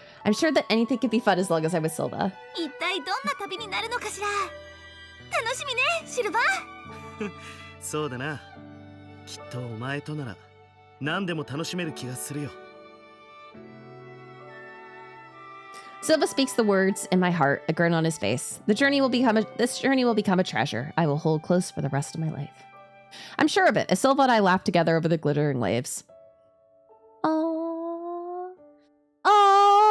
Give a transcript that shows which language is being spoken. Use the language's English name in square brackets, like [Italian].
[English] I'm sure that anything could be fun as long as I'm with Silva. [Japanese] 一体どんな旅になるのかしら。楽しみね、シルバー。そうだな。きっとお前となら何でも楽しめる気がするよ。 [English] Silva speaks the words in my heart, a grin on his face. This journey will become a treasure I will hold close for the rest of my life. I'm sure of it, as Silva and I laugh together over the glittering waves. Aww. Aww.